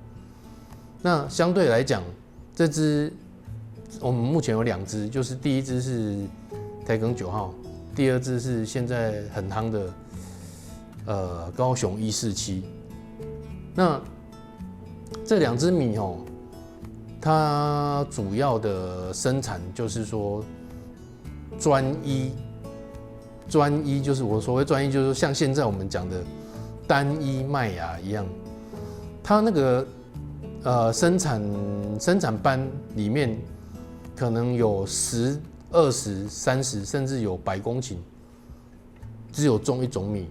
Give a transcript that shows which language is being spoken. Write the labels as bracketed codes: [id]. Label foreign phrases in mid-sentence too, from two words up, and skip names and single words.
[zh] 那相對來講，這支我們目前有2支，就是第1支是台梗9號，第2支是現在很夯的高雄147。那這2支米哦，它主要的生產就是說專一就是我所謂專一，就是像現在我們講的單一麥芽一樣，它那個生產班裡面可能有10、20、30，甚至有100公頃，只有種1種米。